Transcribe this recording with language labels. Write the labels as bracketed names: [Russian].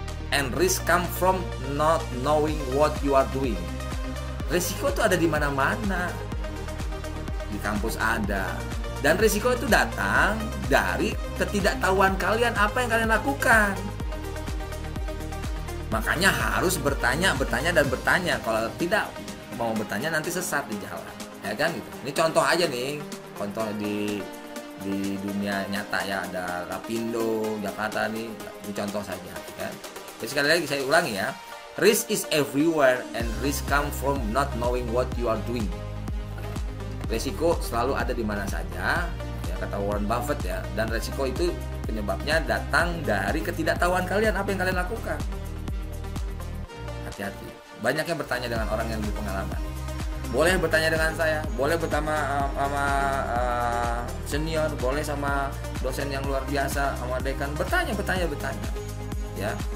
[English] And risk come from not knowing what you are doing. [Indonesian] Risiko itu ada di mana-mana. Di kampus ada. Dan risiko itu datang dari ketidaktahuan kalian apa yang kalian lakukan. Makanya harus bertanya. Kalau tidak mau bertanya nanti sesat di jalan, ya kan gitu. Ini contoh aja nih, contoh di dunia nyata ya, ada Lapindo, Jakarta nih, ini contoh saja, kan. Jadi sekali lagi saya ulangi ya, [English] risk is everywhere and risk come from not knowing what you are doing. [Indonesian] Risiko selalu ada di mana saja, ya kata Warren Buffett ya, dan risiko itu penyebabnya datang dari ketidaktahuan kalian apa yang kalian lakukan. Hati-hati. Banyak yang bertanya dengan orang yang lebih pengalaman. Boleh bertanya dengan saya, boleh bertanya sama senior, boleh sama dosen yang luar biasa, sama dekan. Bertanya. Ya.